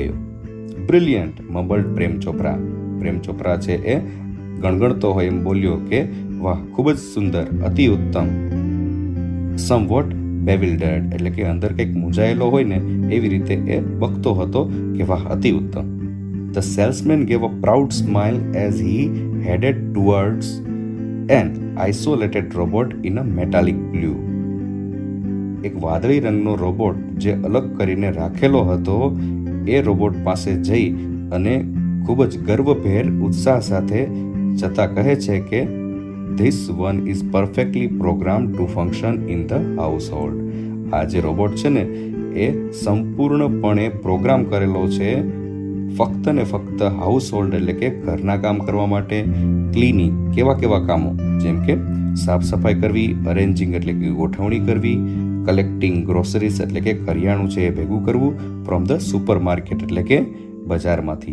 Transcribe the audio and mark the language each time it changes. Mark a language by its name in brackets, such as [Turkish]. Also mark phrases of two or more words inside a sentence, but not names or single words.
[English] Brilliant, mumbled પ્રેમ ચોપરા. [Gujarati] પ્રેમ ચોપરા છે એ ગણગણતો હોય એમ બોલ્યો કે વાહ, ખૂબ જ સુંદર, અતિ ઉત્તમ. [English] somewhat bewildered [Gujarati] એટલે કે અંદર કંઈક મૂંઝાયેલો હોય ને એવી રીતે એ બકતો હતો કે વાહ, અતિ ઉત્તમ. [English] The salesman gave a proud smile as he headed towards an isolated robot in a metallic blue. [Gujarati] એક વાદળી રંગનો રોબોટ જે અલગ કરીને રાખેલો હતો એ રોબોટ પાસે જઈ અને ખૂબ જ ગર્વભેર ઉત્સાહ સાથે જતા કહે છે કે [English] This one is perfectly programmed to function in the household. [Gujarati] આ જે રોબોટ છે ને એ સંપૂર્ણપણે પ્રોગ્રામ કરેલો છે ફક્ત ને ફક્ત હાઉસહોલ્ડ એટલે કે ઘરના કામ કરવા માટે, ક્લીનિંગ કેવા કામો જેમ કે સાફ સફાઈ કરવી, અરેન્જિંગ એટલે કે ગોઠવણી કરવી, [English] collecting groceries [Gujarati] એટલે કે કરિયાણું છે એ ભેગું કરવું [English] from the super market [Gujarati] એટલે કે બજારમાંથી,